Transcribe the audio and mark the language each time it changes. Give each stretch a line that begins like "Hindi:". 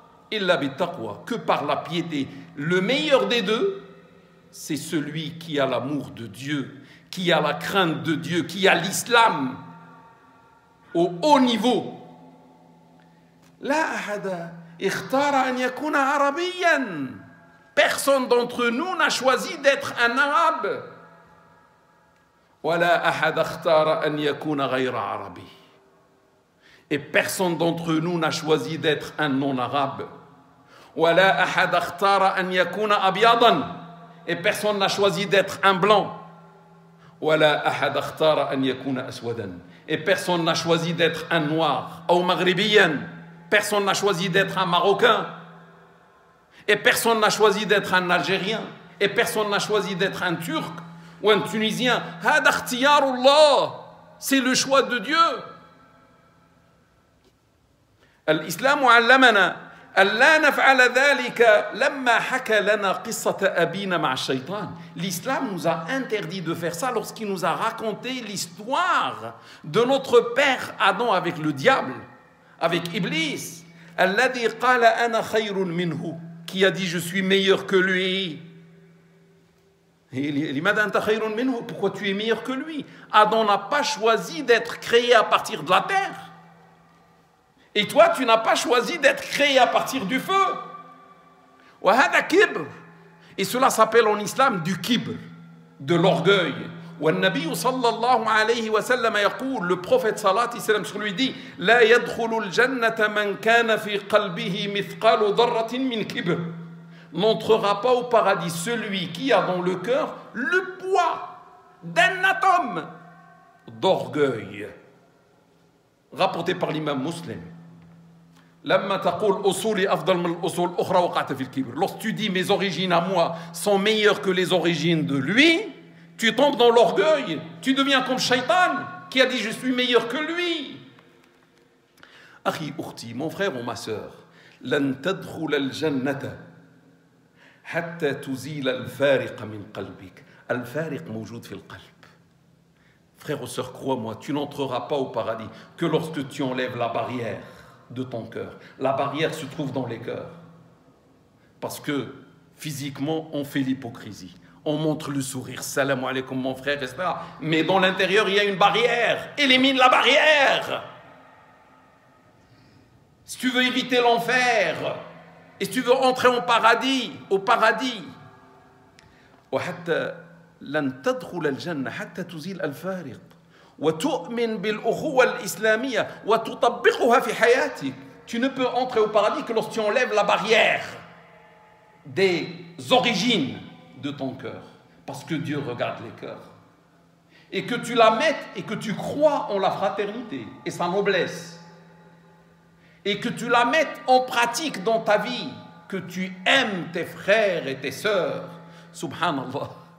Arabic: Illa bittaqwa,
French: que par la piété. Le meilleur des deux, c'est celui qui a l'amour de Dieu, qui a la crainte de Dieu, qui a l'islam au haut niveau.
Arabic: La ahada ikhtara an yakuna arabiyan.
French: Personne d'entre nous n'a choisi d'être un arabe.
Arabic: ولا أحد اختار أن يكون غير عربي.
French: Et personne d'entre nous n'a choisi d'être un non-arabe.
Arabic: ولا أحد اختار أن يكون أبيضا.
French: Et personne n'a choisi d'être un blanc.
Arabic: ولا أحد اختار أن يكون أسودا.
French: Et personne n'a choisi d'être un noir.
Arabic: أو مغربيا.
French: Personne n'a choisi d'être un marocain. Et personne n'a choisi d'être un algérien. Et personne n'a choisi d'être un turc. ou un Tunisien,
Arabic: هذا اختيار الله,
French: c'est le choix de Dieu.
Arabic: الإسلام علمنا ألا نفعل ذلك لما حكى لنا قصة أبينا مع الشيطان.
French: L'islam nous a interdit de faire ça lorsqu'il nous a raconté l'histoire de notre père Adam avec le diable, avec Iblis.
Arabic: الذي قال أنا خير منه,
French: qui a dit je suis meilleur que lui.
Arabic: لماذا أنت خير منه?
French: Pourquoi tu es meilleur que lui? Adam n'a pas choisi d'être créé à partir de la terre. Et toi, tu n'as pas choisi d'être créé à partir du feu.
Arabic: وهذا كبر.
French: Et cela s'appelle en islam du kibr, de l'orgueil.
Arabic: والنبي صلى الله عليه وسلم يقول,
French: le prophète
Arabic: صلى الله عليه وسلم
French: sur lui dit,
Arabic: لا يدخل الجنة من كان في قلبه مثقال ذرة من كبر.
French: N'entrera pas au paradis celui qui a dans le cœur le poids d'un atome d'orgueil. Rapporté par l'imam Muslim.
Arabic: لما تقول أصولي أفضل من الأصول الأخرى وقعت في الكبر.
French: Lorsque tu dis mes origines à moi sont meilleures que les origines de lui, tu tombes dans l'orgueil, tu deviens comme Shaitan qui a dit je suis meilleur que lui.
Arabic: أخي أختي,
French: mon frère ou ma sœur,
Arabic: لن تدخل الجنة حتى تزيل الفارق من قلبك. الفارق موجود في القلب.
French: Frère ou sœur, crois-moi, tu n'entreras pas au paradis que lorsque tu enlèves la barrière de ton cœur. La barrière se trouve dans les cœurs. Parce que physiquement, on fait l'hypocrisie. On montre le sourire. Salam alaikum mon frère, etc. Mais dans l'intérieur, il y a une barrière. Élimine la barrière. Si tu veux éviter l'enfer, et si tu veux entrer au paradis,
Arabic: وحتى لن تدخل الجنة حتى تزيل الفارق وتؤمن بالأخوة الإسلامية وتطبقها في حياتك.
French: Tu ne peux entrer au paradis que lorsque tu enlèves la barrière des origines de ton cœur. Parce que Dieu regarde les cœurs. Et que tu la mettes et que tu crois en la fraternité et sa noblesse. Et que tu la mettes en pratique dans ta vie. Que tu aimes tes frères et tes sœurs. Subhanallah.